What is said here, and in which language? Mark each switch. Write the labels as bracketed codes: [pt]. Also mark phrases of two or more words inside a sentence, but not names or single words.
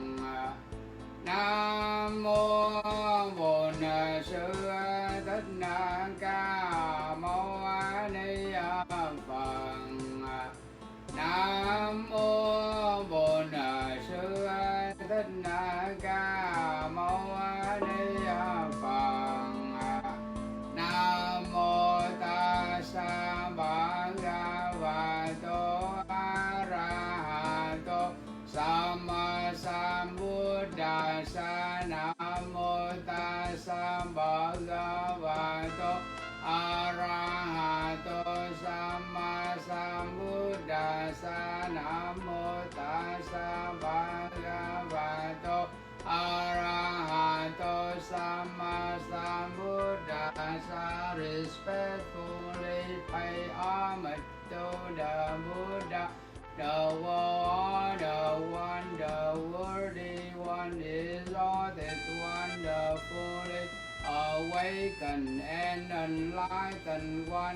[vi] Nam mô Bổn Sư Thích Ca Mâu Ni Phật. Nam mô Bổn Sư Thích Ca Mâu Ni Phật. Nam mô [pi] Tassa Bhagavato Arahato Samma Sambuddhassa. [vi] Nam mô [pi] Tassa Bhagavato Arahato Samma Sambuddhassa. [vi] Nam mô [pi] Tassa Bhagavato Arahato Samma Sambuddhassa. [en] Respectfully pay homage to the Buddha, the one, the worthy one, exalted one, the fully awakened and enlightened one.